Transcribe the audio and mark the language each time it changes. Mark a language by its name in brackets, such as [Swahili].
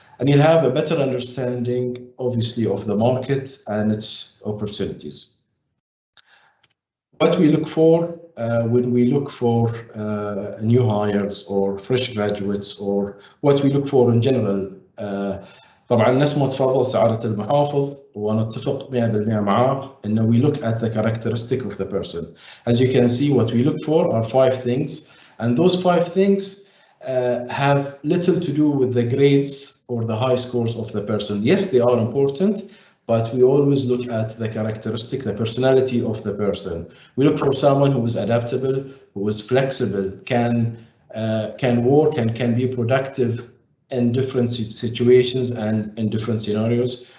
[English] And you'll have a better understanding, obviously, of the market and its opportunities. What we look for when we look for new hires or fresh graduates, or what we look for in general. [Arabic] طبعا نفس ما تفضل سعادة المحافظ ونتفق 100% معاه انه [English] we look at the characteristic of the person. As you can see, what we look for are 5 things, and those 5 things have little to do with the grades or the high scores of the person. Yes, they are important, but we always look at the characteristic, the personality of the person. We look for someone who is adaptable, who is flexible, can work and can be productive in different situations and in different scenarios.